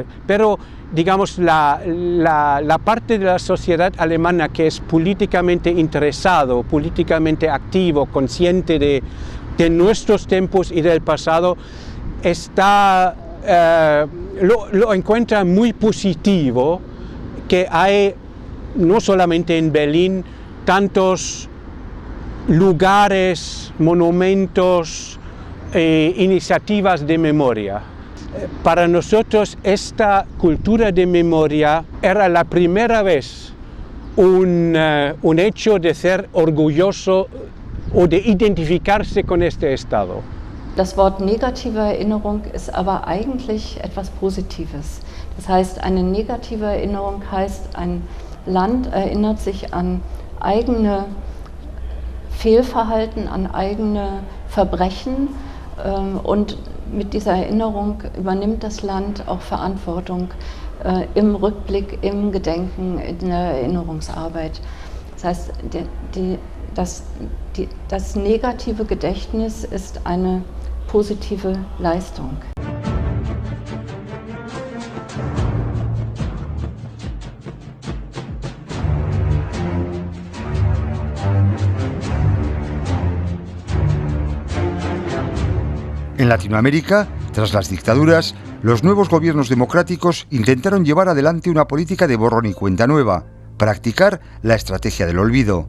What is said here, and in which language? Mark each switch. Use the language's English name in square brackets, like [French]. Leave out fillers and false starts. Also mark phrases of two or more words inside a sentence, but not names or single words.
[Spanish] Pero, digamos, la parte de la sociedad alemana que es políticamente interesado, políticamente activo, consciente de nuestros tiempos y del pasado, lo encuentra muy positivo que hay, no solamente en Berlín, tantos lugares, monumentos, iniciativas de memoria. Para nosotros esta cultura de memoria era la primera vez un hecho de ser orgulloso o de identificarse con este Estado. [German] Das Wort negative Erinnerung ist aber eigentlich etwas Positives. Das heißt, eine negative Erinnerung heißt, ein Land erinnert sich an eigene Fehlverhalten, an eigene Verbrechen und mit dieser Erinnerung übernimmt das Land auch Verantwortung im Rückblick, im Gedenken, in der Erinnerungsarbeit. Das heißt, das negative Gedächtnis ist eine positive Leistung. [Spanish] En Latinoamérica, tras las dictaduras, los nuevos gobiernos democráticos intentaron llevar adelante una política de borrón y cuenta nueva, practicar la estrategia del olvido.